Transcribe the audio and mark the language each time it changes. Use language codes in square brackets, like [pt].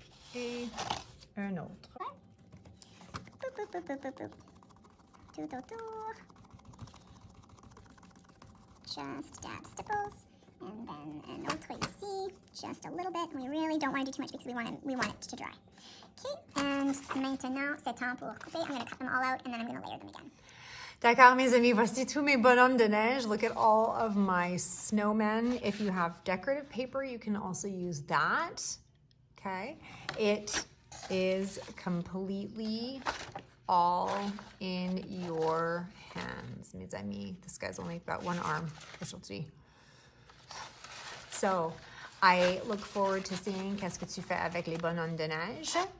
[fr] Okay, et un autre. Boop, boop, boop, boop, boop. Tour, tour, tour. [en] Just dab stipples. And then [fr] an autre ici. [en] Just a little bit. We really don't want to do too much because we want it to dry. [fr] Okay, and maintenant, c'est temps pour couper. [en] I'm going to cut them all out and then I'm going to layer them again. [fr] D'accord, mes amis, voici tous mes bonhommes de neige. [en] Look at all of my snowmen. If you have decorative paper, you can also use that. Okay, it is completely all in your hands, [fr] mes amis. [en] This guy's only got one arm, [fr] aujourd'hui. [en] So, I look forward to seeing [fr] qu'est-ce que tu fais avec les bonhommes de neige.